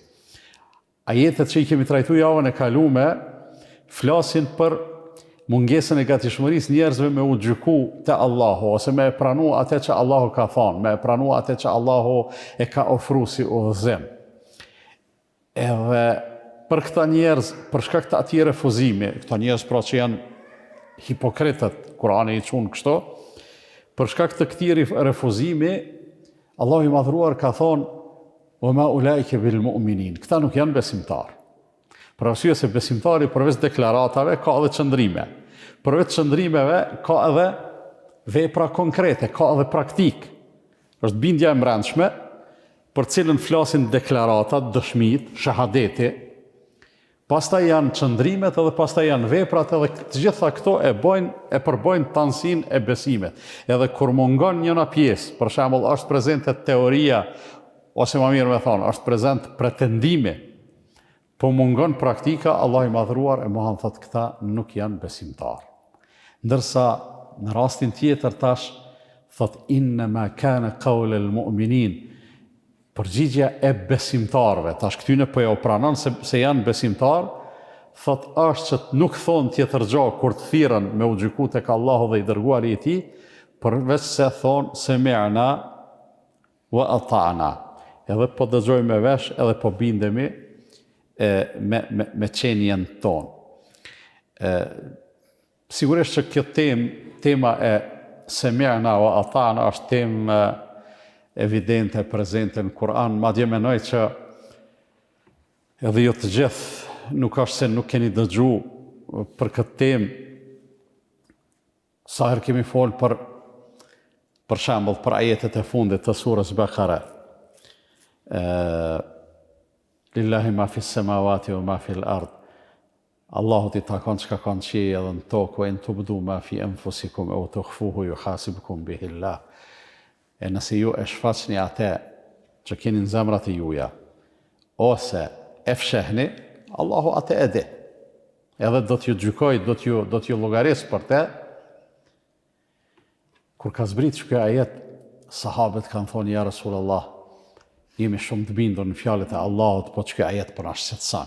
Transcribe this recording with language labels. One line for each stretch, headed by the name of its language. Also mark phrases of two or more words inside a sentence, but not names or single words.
Albanian: Ajetet që i kemi trajtu javën e kalume, flasin për mungesën e gatishmërisë njerëzve me u gjyku te Allahu, ose me pranu atë që Allahu ka thonë, me pranu atë që Allahu e ka ofru si udhëzim. Edhe për këta njerëz, për shkak të atij refuzimi, këta njerëz pra që janë hipokritët, Kurani i çon kështu, për shkak të këtij refuzimi, Allahu i madhruar ka thonë:
Arabic: "وما أولئك بالمؤمنين."
Albanian: Këta nuk janë besimtarë. Për arsye se besimtari përveç deklaratave ka edhe çndrime. Përveç çndrimeve ka edhe vepra konkrete, ka edhe praktik. Është bindja e brendshme, për cilën flasin deklaratat, dëshmit, shahadeti. Pastaj janë çndrimet edhe pastaj janë veprat, edhe të gjitha këto e përbojnë tansin e besimet. Edhe kur mungon njëna pjesë, për shembull është prezente teoria, ose më mirë me thonë, është prezent pretendimi, po mungon praktika, Allah i madhruar e Muhammed thotë këta nuk janë besimtar. Ndërsa në rastin tjetër tash thotë
Arabic: إنما كان قول المؤمنين,
Albanian: përgjigja e besimtarve, tash këtyne po ja u pranon se janë besimtar, thot është që nuk thonë tjetër gjë kur të thirrën me u gjyku tek Allahu dhe i dërguari i tij, përveç se thonë
Arabic: سمعنا وأطعنا.
Albanian: Edhe po dëgjojmë me vesh, edhe po bindemi me qenjen tonë. Sigurisht që kjo tema e
Arabic: سمعنا وأطعنا
Albanian: është temë evidente, prezente në Kur'an, madje menoj që edhe jo të gjithë nuk është se nuk keni dëgju për këtë temë. Sa herë kemi folë për shembull për ajetet e fundit të surës Bekare.
Arabic: لله ما في السماوات وما في الأرض.
Albanian: Allahut I takon çka ka në qiell edhe në tokë,
Arabic: وإن تبدوا ما في أنفسكم أو تخفوه يحاسبكم به الله.
Albanian: E nëse ju e shfaqni atë që keni në zemrat e juja, ose e fshehni, Allahu atë e di. Edhe do t'ju gjykoj, do t'ju llogaris për te. Kur ka zbrit kjo ajet, sahabët kanë thonë,
Arabic: يا رسول الله,
Albanian: jemi shumë të bindur në fjalët e Allahut, po që kjo ajet për na shqetëson.